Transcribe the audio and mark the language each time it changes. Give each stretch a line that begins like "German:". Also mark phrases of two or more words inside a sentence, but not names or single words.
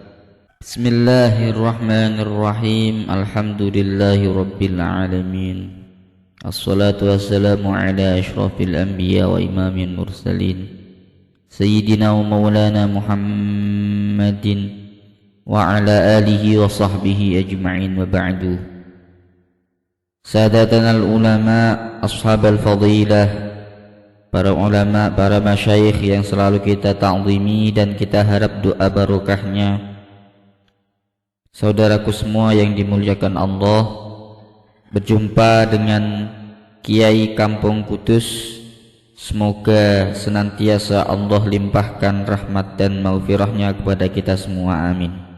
Arabic: بسم الله الرحمن الرحيم. الحمد لله رب العالمين. الصلاة والسلام على أشرف الأنبياء وإمام المرسلين سيدنا ومولانا محمد وعلى آله وصحبه أجمعين وبعد. سادتنا العلماء، أصحاب الفضيلة,
Indonesian: para ulama, para masyayikh yang selalu kita ta'zimi dan kita harap doa barokahnya. Saudaraku semua yang dimuliakan Allah, berjumpa dengan Kiai Kampung Kudus. Semoga senantiasa Allah limpahkan rahmat dan maghfirahnya kepada kita semua, amin.